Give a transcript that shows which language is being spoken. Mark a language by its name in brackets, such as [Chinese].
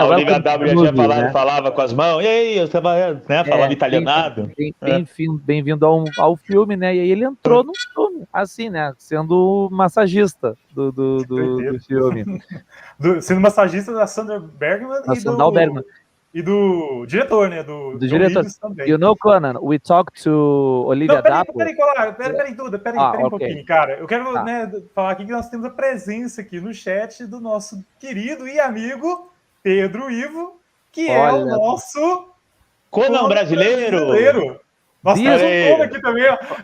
[Portuguese] A Olivia W já tinha falado, né? Falava com as mãos, e aí, eu tava, né, falava italianado. Bem-vindo ao filme, né? E aí ele entrou no filme, assim, né? Sendo massagista do filme. Sendo massagista da Sandra Bergman e do diretor, né? Do diretor também. [English] You know, Conan, we talked to Olivia W. [Portuguese] Peraí, Duda, um pouquinho, cara. Eu quero falar aqui que nós temos a presença aqui no chat do nosso querido e amigo Pedro Ivo, que é o nosso Conan brasileiro. Nós temos um Conan aqui também, ó.